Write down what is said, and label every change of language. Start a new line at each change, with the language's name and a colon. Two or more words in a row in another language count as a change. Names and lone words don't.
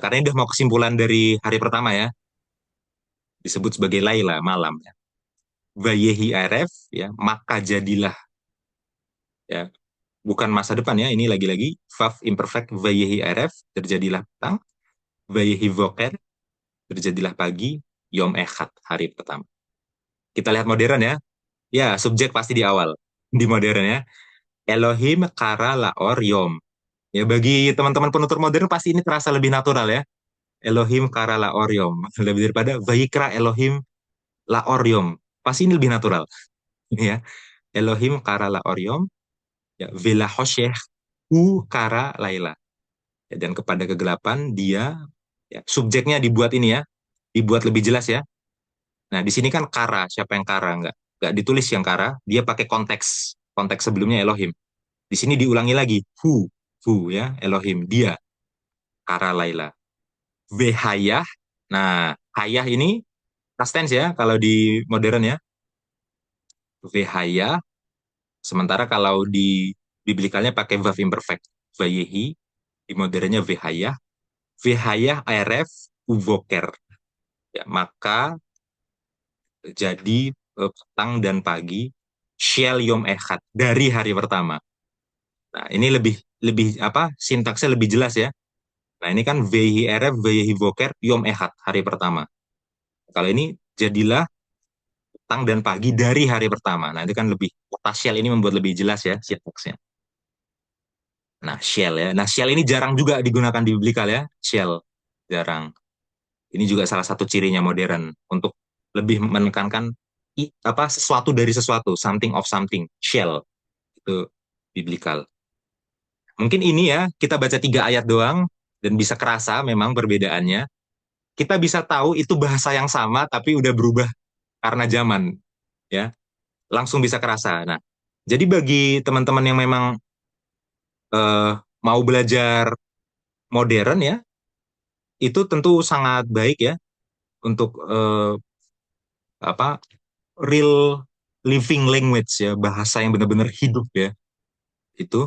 Indonesian: Karena ini udah mau kesimpulan dari hari pertama ya. Disebut sebagai Laila, malam ya.
Hebrew: ויהי ערב
Indonesian: ya, maka jadilah ya. Bukan masa depan ya, ini lagi-lagi Vav imperfect
Hebrew: ויהי ערב,
Indonesian: terjadilah petang.
Hebrew: ויהי בוקר,
Indonesian: terjadilah pagi.
Hebrew: יום אחד,
Indonesian: hari pertama. Kita lihat modern ya. Ya, subjek pasti di awal. Di modern ya.
Hebrew: אלוהים קרא לאור יום.
Indonesian: Ya, bagi teman-teman penutur modern pasti ini terasa lebih natural ya.
Hebrew: אלוהים קרא לאור יום.
Indonesian: Lebih daripada
Hebrew: ויקרא אלוהים לאור יום.
Indonesian: Pasti ini lebih natural.
Hebrew: Ya. אלוהים קרא לאור יום. Ya, ולחושך וקרא לילה.
Indonesian: Ya, dan kepada kegelapan dia, ya, subjeknya dibuat ini ya. Dibuat lebih jelas ya. Nah, di sini kan kara, siapa yang kara? Nggak ditulis yang kara, dia pakai konteks sebelumnya Elohim. Di sini diulangi lagi, who ya, Elohim, dia.
Hebrew: קרא לילה. והיה.
Indonesian: Nah, hayah ini past tense ya kalau di modern ya.
Hebrew: Vehayah.
Indonesian: Sementara kalau di biblikalnya pakai verb imperfect.
Hebrew: Vayehi. Di modernnya vehayah. והיה ערב ובוקר.
Indonesian: Ya, maka jadi petang dan pagi
Hebrew: של יום אחד
Indonesian: dari hari pertama. Nah, ini lebih apa? Sintaksnya lebih jelas ya. Nah, ini kan
Hebrew: ויהי ערב ויהי בוקר יום אחד
Indonesian: hari pertama. Kalau ini jadilah petang dan pagi dari hari pertama. Nah, itu kan lebih kata shel ini membuat lebih jelas ya sintaksnya. Nah, shel ya. Nah, shel ini jarang juga digunakan di biblikal ya. Shel jarang. Ini juga salah satu cirinya modern untuk lebih menekankan apa sesuatu dari sesuatu,
English: something of something,
Indonesian: shell itu biblikal. Mungkin ini ya kita baca 3 ayat doang dan bisa kerasa memang perbedaannya. Kita bisa tahu itu bahasa yang sama tapi udah berubah karena zaman ya, langsung bisa kerasa. Nah, jadi bagi teman-teman yang memang mau belajar modern ya, itu tentu sangat baik ya untuk apa
English: real living language
Indonesian: ya, bahasa yang benar-benar hidup ya itu.